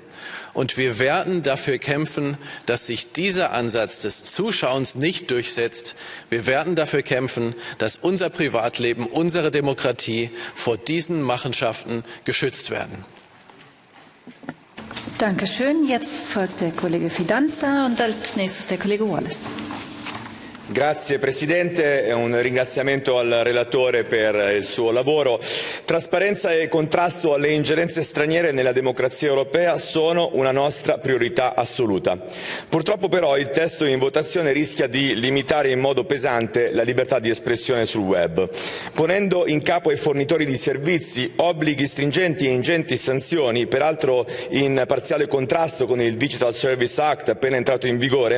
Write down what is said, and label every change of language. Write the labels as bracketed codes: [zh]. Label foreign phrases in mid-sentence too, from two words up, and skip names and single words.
[de] Und wir werden dafür kämpfen, dass sich dieser Ansatz des Zuschauens nicht durchsetzt. Wir werden dafür kämpfen, dass unser Privatleben, unsere Demokratie vor diesen Machenschaften geschützt werden. Dankeschön. Jetzt folgt der Kollege Fidanza und als nächstes der Kollege Wallace. [it] Grazie Presidente e un ringraziamento al relatore per il suo lavoro. Trasparenza e contrasto alle ingerenze straniere nella democrazia europea sono una nostra priorità assoluta. Purtroppo però il testo in votazione rischia di limitare in modo pesante la libertà di espressione sul web, ponendo in capo ai fornitori di servizi obblighi stringenti e ingenti sanzioni, peraltro in parziale contrasto con il Digital Service Act appena entrato in vigore.